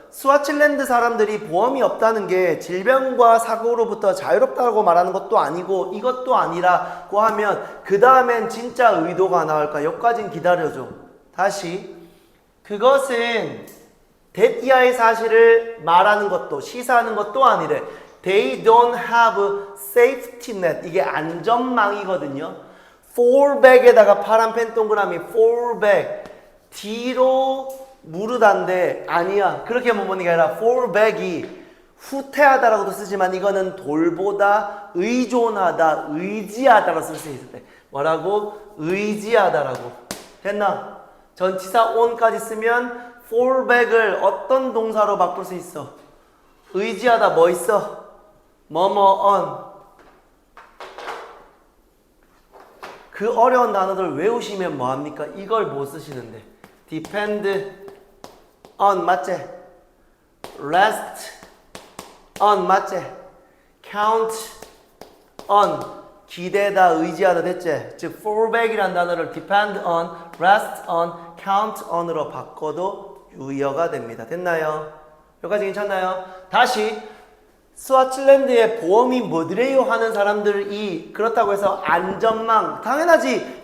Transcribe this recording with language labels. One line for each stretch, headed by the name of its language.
Korean: 스와칠랜드 사람들이 보험이 없다는 게 질병과 사고로부터 자유롭다고 말하는 것도 아니고 이것도 아니라고 하면 그 다음엔 진짜 의도가 나올까? 여기까진 기다려줘. 다시 그것은 that 이하의 사실을 말하는 것도 시사하는 것도 아니래.
English: They don't have safety net.
Korean: 이게 안전망이거든요. fallback에다가 파란 펜 동그라미 fallback 뒤로 무르단데 아니야. 그렇게 못 보는 게 아니라 fallback이 후퇴하다라고도 쓰지만 이거는 돌보다 의존하다 의지하다라고 쓸 수 있을 때 뭐라고? 의지하다라고. 됐나? 전치사 on까지 쓰면 fallback을 어떤 동사로 바꿀 수 있어? 의지하다 뭐 있어? 뭐뭐 on. 그 어려운 단어들 외우시면 뭐합니까? 이걸 못 쓰시는데. depend on 맞지? rest on 맞지? count on 기대다 의지하다. 됐지? 즉 fallback이라는 단어를 depend on, rest on, count on으로 바꿔도 유효가 됩니다. 됐나요? 여기까지 괜찮나요? 다시 스와칠랜드의 보험이 뭐더래요 하는 사람들이 그렇다고 해서 안전망. 당연하지.